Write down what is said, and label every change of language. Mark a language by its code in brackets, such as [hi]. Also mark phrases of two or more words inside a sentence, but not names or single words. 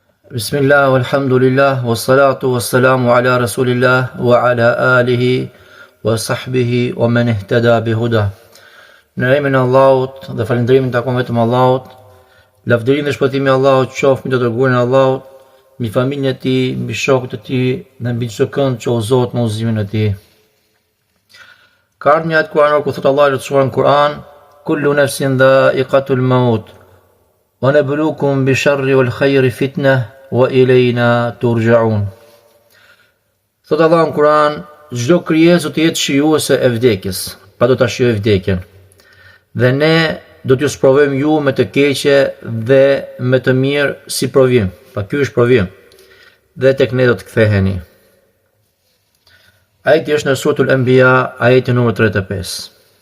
[ar] بسم الله، والحمد لله، والصلاة والسلام على رسول الله، وعلى آله، وصحبه، ومن اهتدى بهداه. [sq] Në emrin e Allahut dhe falënderimin takon vetëm Allahut. Lavdërim dhe shpëtimi i Allahut qoftë mbi të dërguarin e Allahut, mbi familjen e tij, mbi shokët e tij dhe mbi çdo kënd që udhëzohet në udhëzimin e tij. Ka ardhur një ajet Kur'anor ku thotë Allahu subhanahu në Kur'an: [ar] "كل نفس ذائقة الموت، ونبلوكم بالشر والخير فتنة، وإلينا ترجعون." [sq] Thotë Allah në Kur'an, çdo krijesë do të jetë shijuese e vdekjes, pa do ta shijojë vdekjen. Dhe ne do t'ju sprovojmë ju me të keqe dhe me të mirë si provim. Pa ky është provim. Dhe tek ne do të ktheheni. Ajeti është në Suratul Anbiya, ajeti numër 35.